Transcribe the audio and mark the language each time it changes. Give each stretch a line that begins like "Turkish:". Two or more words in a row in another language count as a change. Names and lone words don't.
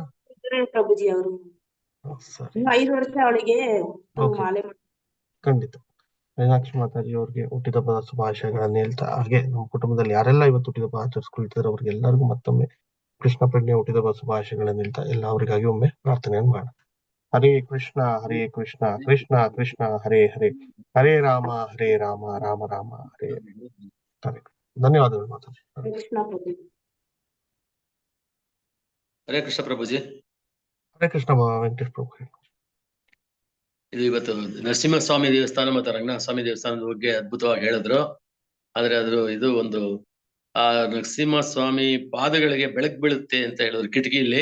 Kannada: ಪ್ರಭುಜಿ ಅವರು? 5 ವರ್ಷ ಅವಳಿಗೆ ಮಾಲೆ. ಖಂಡಿತ. ಮೀನಾಕ್ಷಿ ಮಾತಾಜಿ ಅವ್ರಿಗೆ ಹುಟ್ಟಿದಬ್ಬದ ಶುಭಾಶಯಗಳನ್ನ ಹೇಳ್ತಾ, ಹಾಗೆ ನಮ್ಮ ಕುಟುಂಬದಲ್ಲಿ ಯಾರೆಲ್ಲ ಇವತ್ತು ಹುಟ್ಟಿದಬ್ಬ ಆಚರಿಸ್ಕೊಳ್ತಿದಾರೆ ಅವ್ರಿಗೆ ಎಲ್ಲರಿಗೂ ಮತ್ತೊಮ್ಮೆ ಕೃಷ್ಣ ಪ್ರಜ್ಞೆ ಹುಟ್ಟಿದಬ್ಬ ಶುಭಾಶಯಗಳನ್ನ ಹೇಳ್ತಾ ಎಲ್ಲ ಅವರಿಗಾಗಿ ಒಮ್ಮೆ ಪ್ರಾರ್ಥನೆಯನ್ನು ಮಾಡೋಣ.
Sanskrit: ಹರೇ ಕೃಷ್ಣ ಕೃಷ್ಣ ಕೃಷ್ಣ ಹರೇ ಹರೇ, ಹರೇ ರಾಮ ರಾಮ ರಾಮ ಹರೇ ಹರೇ.
Kannada: ಧನ್ಯವಾದಗಳು ಮಾತಾಜಿ. ಹರೇ ಕೃಷ್ಣ ಪ್ರಭುಜಿ. ಹರೇ ಕೃಷ್ಣ ವೆಂಕಟೇಶ್ ಪ್ರಭು. ಇದು ಇವತ್ತು ನರಸಿಂಹಸ್ವಾಮಿ ದೇವಸ್ಥಾನ ಮತ್ತು ರಂಗನಾಥ ಸ್ವಾಮಿ ದೇವಸ್ಥಾನದ ಬಗ್ಗೆ ಅದ್ಭುತವಾಗಿ ಹೇಳಿದ್ರು. ಆದ್ರೆ ಇದು ಒಂದು ಆ ನರಸಿಂಹಸ್ವಾಮಿ ಪಾದಗಳಿಗೆ ಬೆಳಕು ಬೀಳುತ್ತೆ ಅಂತ ಹೇಳಿದ್ರು ಕಿಟಕಿಯಲ್ಲಿ.